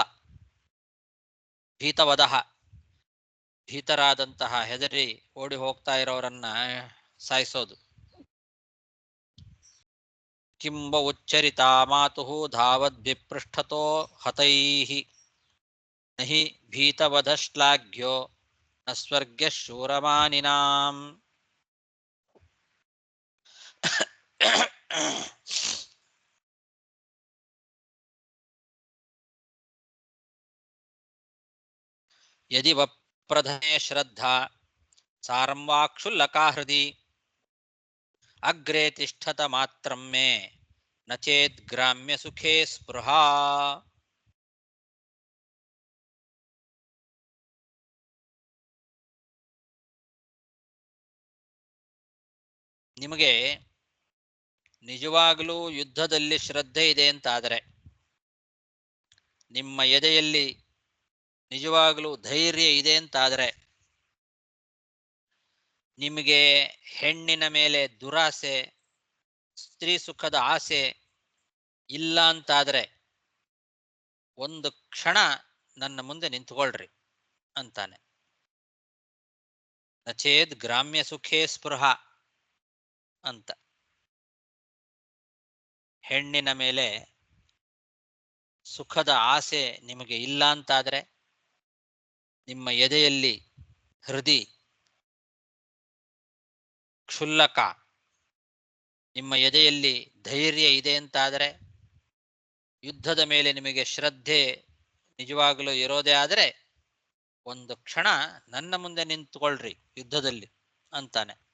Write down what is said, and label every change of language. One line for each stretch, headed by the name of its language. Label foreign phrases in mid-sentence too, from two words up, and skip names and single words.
Kannada: ಭೀತವದಹ, ಭೀತರಾದಂತಹ ಹೆದರಿ ಓಡಿ ಹೋಗ್ತಾ ಇರೋರನ್ನ ಸಾಯಿಸೋದು.
Sanskrit: ಕಿಂಬ ಉಚ್ಚರಿತಾ ಮಾತುಃ ಧಾವದ್ವಿಪೃಷ್ಠತೋ ಹತೈಃ ನಹಿ ಭೀತವಧ ಶ್ಲಾಘ್ಯೋ ನ ಸ್ವರ್ಗ್ಯ ಶೂರಮಾನಿನಾಂ. ಯದಿ ವಪ್ರಧನೆ ಶ್ರದ್ಧಾ ಸಾರಂ ವಾ ಕ್ಷುಲ್ಲಕಾ ಹೃದಿ ಅಗ್ರೇ ತಿಷ್ಠತ ಮಾತ್ರಂ ಮೇ ನ ಚೇದ್ ಗ್ರಾಮ್ಯ ಸುಖೇ ಸ್ಪೃಹಾ.
Kannada: ನಿಮಗೆ ನಿಜವಾಗಲೂ ಯುದ್ಧದಲ್ಲಿ ಶ್ರದ್ಧೆ ಇದೆ ಅಂತಾದರೆ, ನಿಮ್ಮ ಎದೆಯಲ್ಲಿ ನಿಜವಾಗಲೂ ಧೈರ್ಯ ಇದೆ ಅಂತಾದರೆ, ನಿಮಗೆ ಹೆಣ್ಣಿನ ಮೇಲೆ ದುರಾಸೆ, ಸ್ತ್ರೀ ಸುಖದ ಆಸೆ ಇಲ್ಲ ಅಂತಾದರೆ ಒಂದು ಕ್ಷಣ ನನ್ನ ಮುಂದೆ ನಿಂತುಕೊಳ್ರಿ ಅಂತಾನೆ.
Sanskrit: ನಚೇದ್ ಗ್ರಾಮ್ಯ ಸುಖೇ ಸ್ಪೃಹ ಅಂತ.
Kannada: ಹೆಣ್ಣಿನ ಮೇಲೆ ಸುಖದ ಆಸೆ ನಿಮಗೆ ಇಲ್ಲ ಅಂತಾದರೆ, ನಿಮ್ಮ ಎದೆಯಲ್ಲಿ ಹೃದಯ ಕ್ಷುಲ್ಲಕ, ನಿಮ್ಮ ಎದೆಯಲ್ಲಿ ಧೈರ್ಯ ಇದೆ ಅಂತಾದರೆ, ಯುದ್ಧದ ಮೇಲೆ ನಿಮಗೆ ಶ್ರದ್ಧೆ ನಿಜವಾಗಲೂ ಇರೋದೇ ಆದರೆ ಒಂದು ಕ್ಷಣ ನನ್ನ ಮುಂದೆ ನಿಂತುಕೊಳ್ರಿ ಯುದ್ಧದಲ್ಲಿ ಅಂತಾನೆ.